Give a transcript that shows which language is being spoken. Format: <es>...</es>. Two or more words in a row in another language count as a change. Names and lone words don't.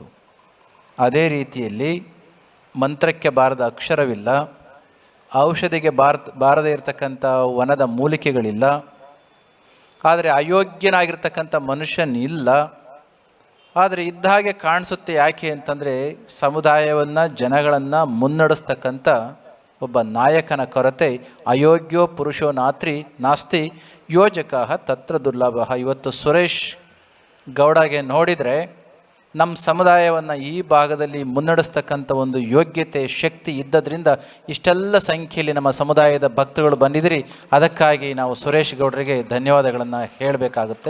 <kn>ಅದೇ ರೀತಿಯಲ್ಲಿ ಮಂತ್ರಕ್ಕೆ ಬಾರದ ಅಕ್ಷರವಿಲ್ಲ, ಔಷಧಿಗೆ ಬಾರದೇ ಇರತಕ್ಕಂಥ ವನದ ಮೂಲಿಕೆಗಳಿಲ್ಲ. ಆದರೆ ಅಯೋಗ್ಯನಾಗಿರ್ತಕ್ಕಂಥ ಮನುಷ್ಯನಿಲ್ಲ. ಆದರೆ ಇದ್ದ ಹಾಗೆ ಕಾಣಿಸುತ್ತೆ. ಯಾಕೆ ಅಂತಂದರೆ ಸಮುದಾಯವನ್ನು, ಜನಗಳನ್ನು ಮುನ್ನಡೆಸ್ತಕ್ಕಂಥ ಒಬ್ಬ ನಾಯಕನ ಕೊರತೆ.</kn> <sa>ಅಯೋಗ್ಯೋ ಪುರುಷೋ ನಾಸ್ತಿ, ಯೋಜಕಃ ತತ್ರ ದುರ್ಲಭ.</sa> <kn>ಇವತ್ತು ಸುರೇಶ್ ಗೌಡಗೆ ನೋಡಿದರೆ ನಮ್ಮ ಸಮುದಾಯವನ್ನು ಈ ಭಾಗದಲ್ಲಿ ಮುನ್ನಡೆಸ್ತಕ್ಕಂಥ ಒಂದು ಯೋಗ್ಯತೆ, ಶಕ್ತಿ ಇದ್ದದ್ರಿಂದ ಇಷ್ಟೆಲ್ಲ ಸಂಖ್ಯೆಯಲ್ಲಿ ನಮ್ಮ ಸಮುದಾಯದ ಭಕ್ತರುಗಳು ಬಂದಿದ್ದೀರಿ. ಅದಕ್ಕಾಗಿ ನಾವು ಸುರೇಶ್ ಗೌಡರಿಗೆ ಧನ್ಯವಾದಗಳನ್ನು ಹೇಳಬೇಕಾಗುತ್ತೆ.</kn>